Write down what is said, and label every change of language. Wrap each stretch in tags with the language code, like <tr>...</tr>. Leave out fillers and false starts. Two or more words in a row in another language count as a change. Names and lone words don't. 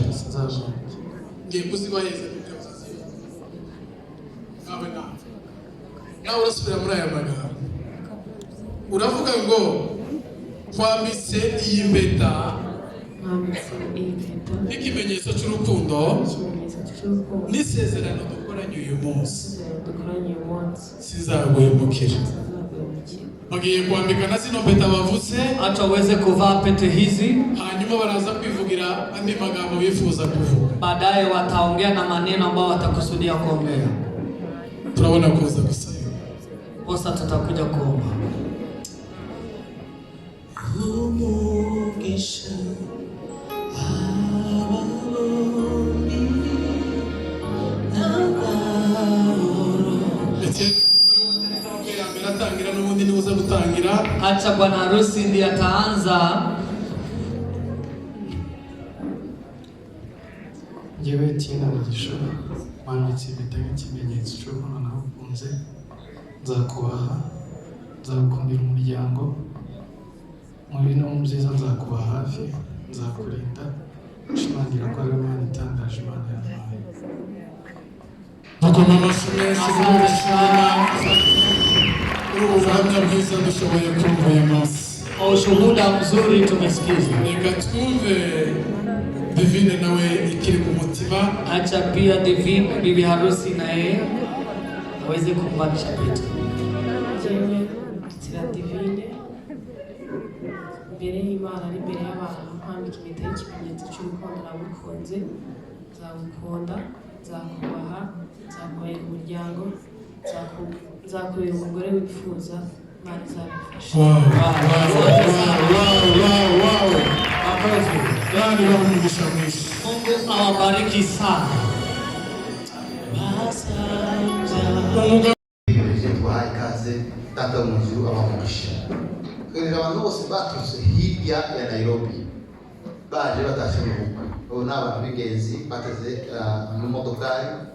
<rw>Ngiye kuzibaheza nawe urasubira muri aya magambo, uravuga ngo kwambise iyi mpeta nk'ikimenyetso cy'urukundo n'isezerano dukoranye uyu munsi. Sinzaguhemukira. Bagiye kwambika na zino mpeta bavuze,</rw> <sw>acha uweze kuvaa pete hizi,</sw> <rw>hanyuma baraza kwivugira andi magambo bifuza kuvuga.</rw> <sw>Baadaye wataongea na maneno ambao watakusudia kuongea.</sw> <rw>Turabona kuza gusa.</rw> <sw>Posa tutakuja kuomba. Umugisha acha bwana harusi ndiye ataanza.</sw> <rw>Njyewe Etienne Mugisha mwambitse impeta nk'ikimenyetso cy'urukundo nagukunze. Nzakubaha, nzagukundira umuryango, muri no mu byiza nzakuba hafi, nzakurinda, nshimangira ko ari Imana itangaje, Imana yampaye. Mukoma amashimesi n'ubishima ubuhamya bwiza dushoboye kumva uyu munsi.</rw> <sw>Ushuhuda mzuri tumesikiza.</sw> <rw>Reka twumve Divine nawe ikiri ku mutima.</rw> <sw>Acha pia Divine bibi harusi naye aweze kumvalisha pete.</sw> <rw>Jewe tira Divine mbere y'Imana ari mbere y'abantu kwambika impeta y'ikimenyetso cy'urukundo nagukunze. Nzagukunda, nzakubaha, nzakubera umuryango, nzakubera umugore wifuza. Imana izabifasha.</rw> <sw>Mungu awabariki sana.</sw> <rw>Twahaye ikaze data mu nzu abamugisha. Twere abantu bose baturutse hirya ya Nairobi baje batashye mu bukwe. Ubu ni abantu b'ingenzi bateze mu modokari.</rw>